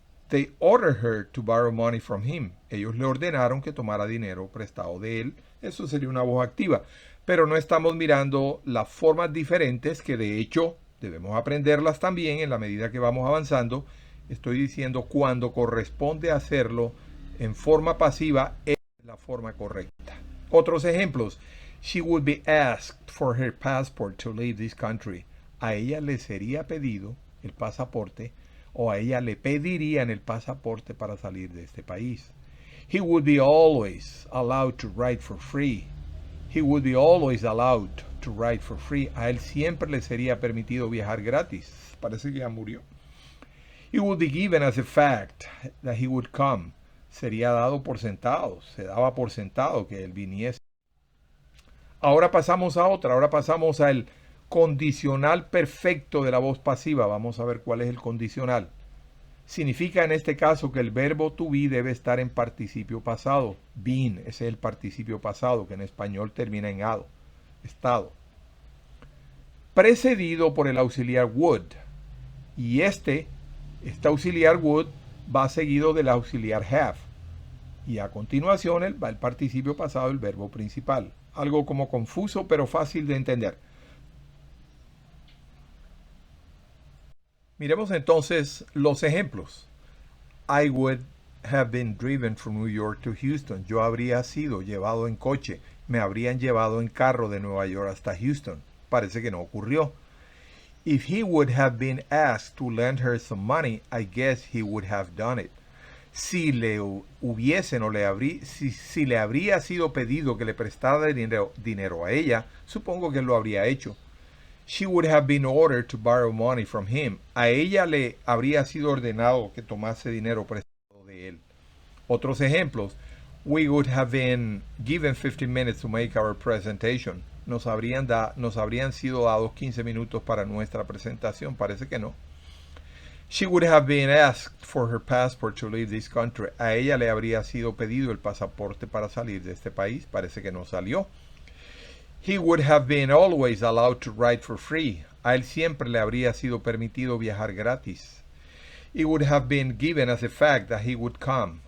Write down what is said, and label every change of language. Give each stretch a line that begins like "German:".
English: They ordered her to borrow money from him.
Spanish: Ellos le ordenaron que tomara dinero prestado de él. Eso sería una voz activa. Pero no estamos mirando las formas diferentes que de hecho debemos aprenderlas también en la medida que vamos avanzando. Estoy diciendo cuando corresponde hacerlo en forma pasiva es la forma correcta. Otros ejemplos.
English: She would be asked for her passport to leave this country.
Spanish: A ella le sería pedido el pasaporte o a ella le pedirían el pasaporte para salir de este país.
English: He would be always allowed to ride for free. He would be always allowed to ride for free.
Spanish: A él siempre le sería permitido viajar gratis. Parece que ya murió.
English: He would be given as a fact that he would come.
Spanish: Sería dado por sentado. Se daba por sentado que él viniese. Ahora pasamos a otra. Ahora pasamos al condicional perfecto de la voz pasiva. Vamos a ver cuál es el condicional. Significa en este caso que el verbo to be debe estar en participio pasado. Been, ese es el participio pasado, que en español termina en ado, estado. Precedido por el auxiliar would. Y este auxiliar would va seguido del auxiliar have. Y a continuación va el participio pasado, el verbo principal. Algo como confuso, pero fácil de entender. Miremos entonces los ejemplos.
English: I would have been driven from New York to Houston.
Spanish: Yo habría sido llevado en coche. Me habrían llevado en carro de Nueva York hasta Houston. Parece que no ocurrió.
English: If he would have been asked to lend her some money, I guess he would have done it.
Spanish: Si le hubiesen o si le habría sido pedido que le prestara dinero a ella, supongo que lo habría hecho.
English: She would have been ordered to borrow money from him.
Spanish: A ella le habría sido ordenado que tomase dinero prestado de él. Otros ejemplos.
English: We would have been given 15 minutes to make our presentation.
Spanish: Nos habrían sido dados 15 minutos para nuestra presentación. Parece que no.
English: She would have been asked for her passport to leave this country.
Spanish: A ella le habría sido pedido el pasaporte para salir de este país. Parece que no salió.
English: He would have been always allowed to ride for free.
Spanish: A él siempre le habría sido permitido viajar gratis.
English: It would have been given as a fact that he would come.